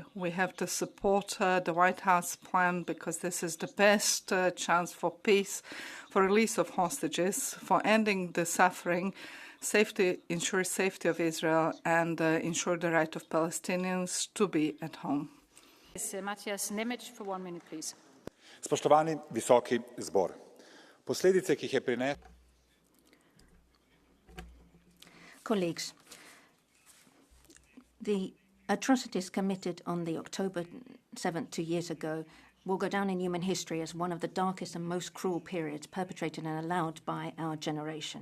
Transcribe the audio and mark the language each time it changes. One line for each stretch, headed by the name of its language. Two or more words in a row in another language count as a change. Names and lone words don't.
English: We have to support the White House plan because this is the best chance for peace, for release of hostages, for ending the suffering, ensure safety of Israel, and ensure the right of Palestinians to be at home. Matthias Nemec for 1 minute, please.
Slovenian: Spoštovani visoki zbor, posledice, ki jih je prinesla.
English: Colleagues, the atrocities committed on the October 7th 2 years ago will go down in human history as one of the darkest and most cruel periods perpetrated and allowed by our generation.